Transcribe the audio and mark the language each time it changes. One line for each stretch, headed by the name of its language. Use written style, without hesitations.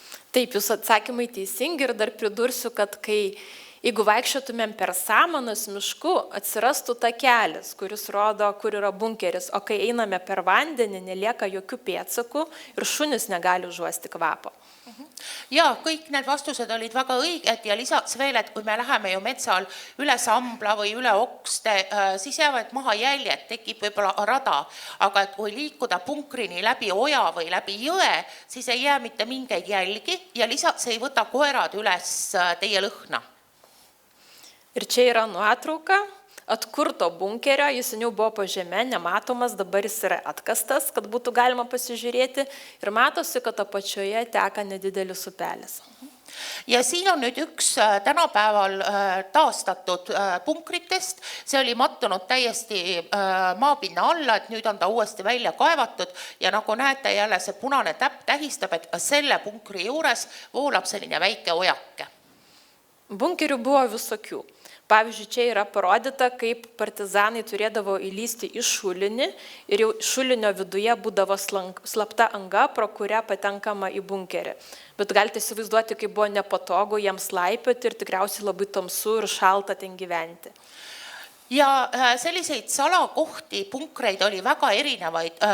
Lithuanian: Taip, jūs atsakymai teisingi ir dar pridursiu, kad kai Jeigu vaikščiotumėm per samanus mišku, atsirastų takelis, kuris rodo, kur yra bunkeris, o kai einame per vandenį, nelieka jokių pėdsakų ir šunis negali užuosti kvapo.
Estonian: Ja kõik need vastused olid väga õiged ja lisaks veel, et kui me läheme ju metsal üle sambla või üle okste, siis jäävad maha jäljed, tekib võib-olla rada, aga et kui liikuda punkrini läbi oja või läbi jõe, siis ei jää mitte mingeid jälgi ja lisaks ei võta koerad üles teie lõhna.
Lithuanian: Ir čia yra nuotrauka atkurto bunkerio, jis seniau buvo po žeme, nematomas, dabar jis yra atkastas, kad būtų galima pasižiūrėti ir matosi, kad apačioje teka nedidelis upelis.
Estonian: Ja siin on nüüd üks tänapäeval taastatud punkritest, see oli mattunud täiesti maapinna alla, et nüüd on ta uuesti välja kaevatud ja nagu näete jälle see punane täpp tähistab, et selle punkri juures voolab selline väike ojake.
Lithuanian: Bunkerių buvo visokių. Pavyzdžiui, čia yra parodyta, kaip partizanai turėdavo įlysti į šulinį ir jau šulinio viduje būdavo slapta anga, pro kurią patenkama į bunkerį. Bet galite įsivaizduoti, kaip buvo nepatogu jiems laipioti ir tikriausiai labai tamsu ir šalta ten gyventi.
Estonian: Ja selliseid salakohti, punkreid oli väga erinevaid.